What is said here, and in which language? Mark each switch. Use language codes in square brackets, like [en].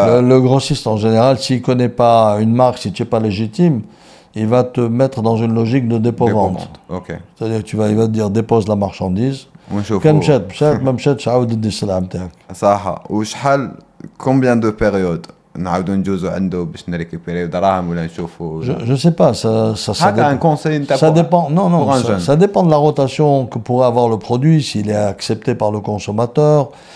[fr] le grossiste en général s'il connaît pas une marque, si tu es pas légitime, il va te mettre dans une logique de dépôt-vente. OK. C'est-à-dire il va te dire dépose la marchandise. [ar] ونشوفوا كان مشات ما مشاتش عاود دي السلعه نتاعك. صح وشحال [fr] combien de période [ar] نعاودو نجوزو عنده باش نريكوبيريو دراهم ولا نشوفوا [fr] je sais pas, ça dépend. Un conseil ça dépend. Non, ça dépend de la rotation que pourrait avoir le produit, s'il est accepté par le consommateur.